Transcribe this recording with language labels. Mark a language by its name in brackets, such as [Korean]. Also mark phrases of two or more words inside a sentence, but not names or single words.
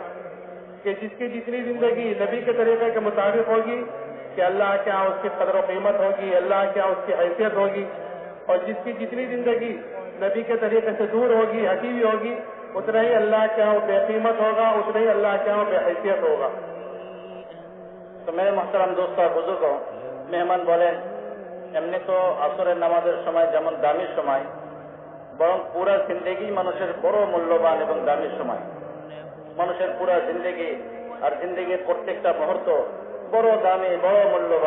[Urdu] کہ جس کی جتنی زندگی نبی کے طریقے کے مطابق ہوگی کہ اللہ کے یہاں اس کی قدر و قیمت ہوگی, اللہ کے یہاں اس کی حیثیت ہوگی. اور جس کی جتنی زندگی نبی کے طریقے سے دور ہوگی, ہٹی ہوئی ہوگی, اتنا ہی اللہ کے یہاں بے قیمت ہوگا, اتنا ہی اللہ کے یہاں بے حیثیت ہوگا. [Bangla] তো [Urdu] میرے محترم دوست [Bangla] আর বুজুর্গ, মেহমান বলেন এমনি তো আসরের নামাজের সময় যেমন দামি সময়, বরং পুরা জিন্দেগি মানুষের বড় মূল্যবান এবং দামি সময়. মানুষের পুরা জিন্দেগি আর জিন্দেগির প্রত্যেকটা মুহূর্ত বড় দামি, বড় মূল্যবান.